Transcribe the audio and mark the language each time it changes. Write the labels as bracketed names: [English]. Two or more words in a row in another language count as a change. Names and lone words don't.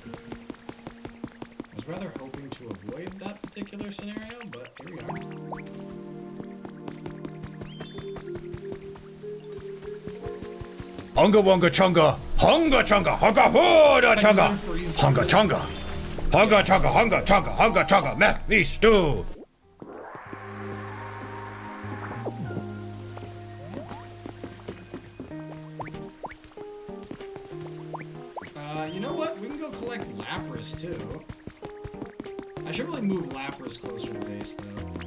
[English] I was rather hoping to avoid that particular scenario, but here we are. Hunga wonga chunga, hunga chunga, hunga hooda chunga, hunga chunga, hunga chunga, hunga chunga, hunga chunga, mac me stew. You know what? We can go collect Lapras too. I should really move Lapras closer to base though.